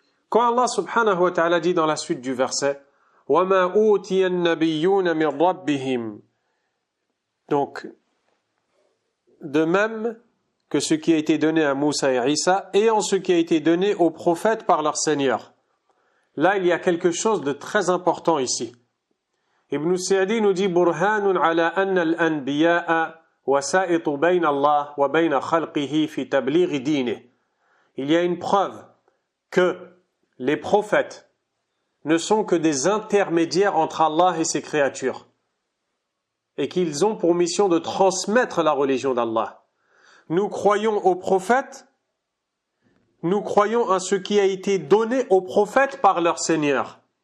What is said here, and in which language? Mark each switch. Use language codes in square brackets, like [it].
[fr] Quand Allah subhanahu wa ta'ala dit dans la suite du verset [ar] وَمَا أُوتِيَ النَّبِيُّونَ مِنْ رَبِّهِمْ, [fr] donc de même que ce qui a été donné à Moussa et Isa et en ce qui a été donné aux prophètes par leur Seigneur. Là, il y a quelque chose de très important ici. Ibn Sa'di nous dit [ar] برهان على أن الأنبياء وسائط بين الله وبين خلقه في تبليغ دينه. [fr] Il y a une preuve que les prophètes ne sont que des intermédiaires entre Allah et ses créatures et qu'ils ont pour mission de transmettre la religion d'Allah. Nous croyons aux prophètes, nous croyons à ce qui a été donné aux prophètes par leur Seigneur.